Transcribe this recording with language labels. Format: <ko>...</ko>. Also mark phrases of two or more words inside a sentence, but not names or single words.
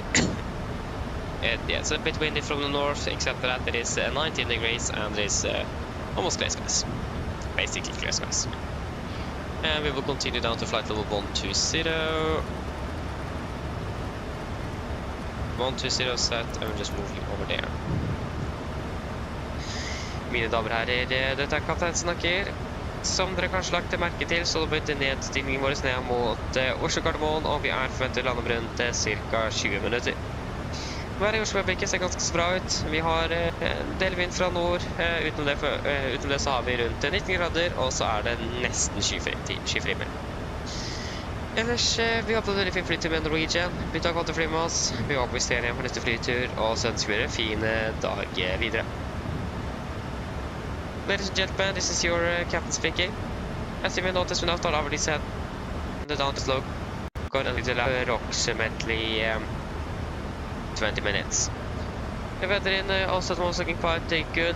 <en>Yeah, it's a bit windy from the north, except for that it is 19 degrees and it is almost clear skies. Basically clear skies. And we will continue down to flight level 120. 120 set, and we're just moving over there.</en> <no>Mine damer og herrer, dette er kaptein snakker. Som dere kanskje lagt til merke til, så bytter nedstigningen vår ned mot Oslo Gardermoen, og vi er forventet å lande rundt ca. 20 minutter. Været i Oslo-øyeblikket ser ganske så bra ut. Vi har en del vind fra nord. Utenom det så har vi rundt 19 grader, og så er det nesten skyfri himmel. Ellers, vi har på en veldig fin flytur med Norwegian. Vi tar godt å fly med oss. Vi håper vi ser igjen på neste flytur, og så ønsker vi dere en fin dag videre.</no> <en>Ladies and gentlemen, this is your captain speaking. As you may notice, we now start our descent down the slope, going a little approximately 20 minutes. The weather in Oslo is looking quite good.</en>